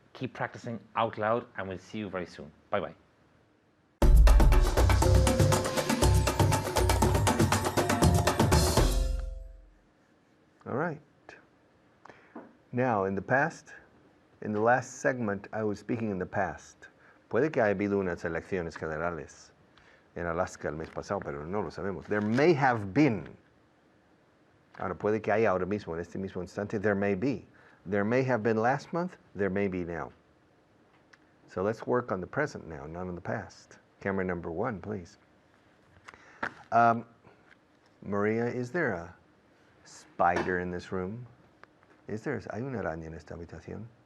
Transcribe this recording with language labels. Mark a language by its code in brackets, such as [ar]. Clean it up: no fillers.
[en] Keep practicing out loud, and we'll see you very soon. Bye-bye. All right. Now, in the past, in the last segment, I was speaking in the past. [es] Puede que haya habido unas elecciones generales en Alaska el mes pasado, pero no lo sabemos. [en] There may have been. [es] Ahora, puede que haya ahora mismo, en este mismo instante, [en] there may be. There may have been last month, there may be now. So let's work on the present now, not on the past. Camera number 1, please. Maria, is there a spider in this room? [es] ¿Hay una araña en esta habitación?